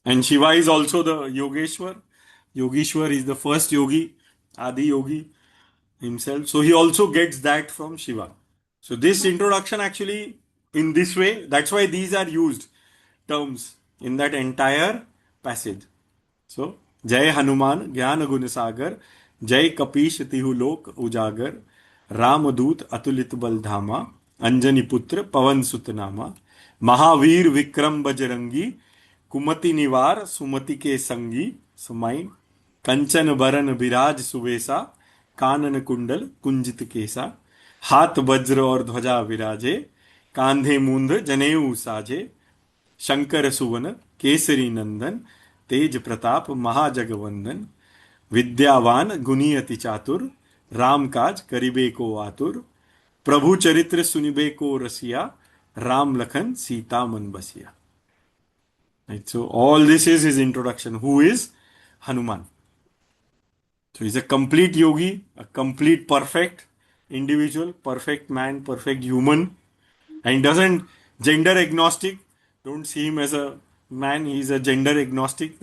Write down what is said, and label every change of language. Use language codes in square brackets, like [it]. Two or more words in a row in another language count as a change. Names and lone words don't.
[en] And Shiva is also the Yogeshwar. Yogeshwar is the first yogi, Adi Yogi himself. So he also gets that from Shiva. So this introduction actually in this way, that's why these are used terms in that entire passage. [awa] So जय हनुमान ज्ञान गुन सागर, जय कपीस तिहुं लोक उजागर, रामदूत अतुलित बल धामा, अंजनि पुत्र पवन सुतनामा, महावीर विक्रम बजरंगी, कुमति निवार सुमति के संगी, [en] so mine, [awa] कंचन बरन बिराज सुबेसा, कानन कुंडल कुंजित केसा हाथ वज्र और ध्वजा विराजे कांधे मूंद जनेऊ साजे शंकर सुवन केसरी नंदन तेज प्रताप महाजगवंदन विद्यावान गुनी अति चातुर राम काज करिबे को आतुर प्रभु चरित्र सुनिबे को रसिया राम लखन सीता मन बसिया. [en] Right, so all this is his introduction. Who is Hanuman? So he's a complete yogi, a complete perfect individual, perfect man, perfect human, and doesn't gender agnostic. Don't see him as a man. He's a gender agnostic.